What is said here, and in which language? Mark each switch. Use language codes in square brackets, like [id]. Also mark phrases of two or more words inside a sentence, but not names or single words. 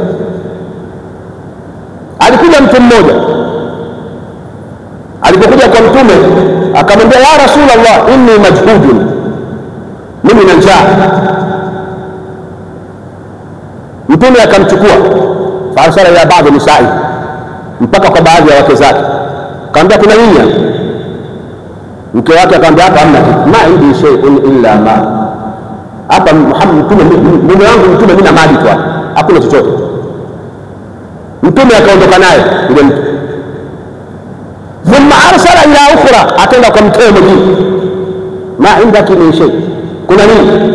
[sw] Alikuja mtu mmoja, alipokuja kwa Mtume akamwambia, [ar] يا رسول الله، إني مجهود, [sw] mimi na njaa. Mtume akamchukua farsala ya baadhi nisai, mpaka kwa baadhi ya wake zake, akamwambia kuna nini? Mke wake akamwambia hapa hamna kitu, [ar] ما عندي شيء إلا ماء, [sw] hapa Muhammad Mtume, mume wangu Mtume, mimi na mali tu, hakuna chochote. Mtume akaondoka naye yule mtu. [ar] ثم أرسل إلى أخرى, [sw] akaenda kwa mke mwingine, [ar] ما عندك من شيء, [sw] kuna nini?